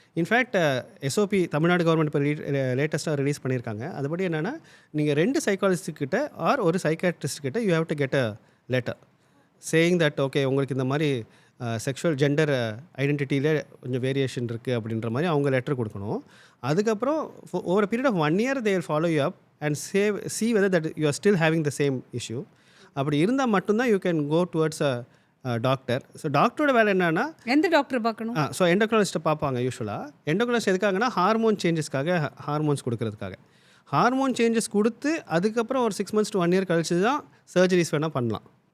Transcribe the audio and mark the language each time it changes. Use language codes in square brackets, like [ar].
[ta] In fact SOP Tamil Nadu government இப்போ லேட்டஸ்ட்டாக release பண்ணியிருக்காங்க. அதுபடி என்னென்னா நீங்கள் 2 சைக்காலஜிஸ்ட்கிட்ட ஆர் ஒரு சைக்காட்ரிஸ்ட் கிட்ட [en] you have to get a letter saying that okay [ta] உங்களுக்கு இந்த மாதிரி செக்ஷுவல் ஜெண்டர் ஐடென்டிட்டியில் கொஞ்சம் வேரியேஷன் இருக்குது அப்படின்ற மாதிரி அவங்க லெட்டர் கொடுக்கணும். அதுக்கப்புறம் [en] Over period of 1 year they will follow you up and see whether that you are still having the same issue. [ta] அப்படி இருந்தால் மட்டும்தான் [en] You can go towards a doctor. [ta] So டாக்டரோட வேலை என்னென்னா எந்த டாக்டர் பார்க்கணும்? ஸோ எண்டோக்ரைனாலஜிஸ்ட்டை பார்ப்பாங்க யூஸ்வலாக. எண்டோக்ரைனாலஜிஸ்ட் எதுக்காகனா ஹார்மோன் சேஞ்சஸ்க்காக, ஹார்மோன்ஸ் கொடுக்கறதுக்காக. ஹார்மோன் சேஞ்சஸ் கொடுத்து அதுக்கப்புறம் ஒரு 6 months to 1 year கழிச்சு தான் சர்ஜரிஸ் வேணால் பண்ணலாம்.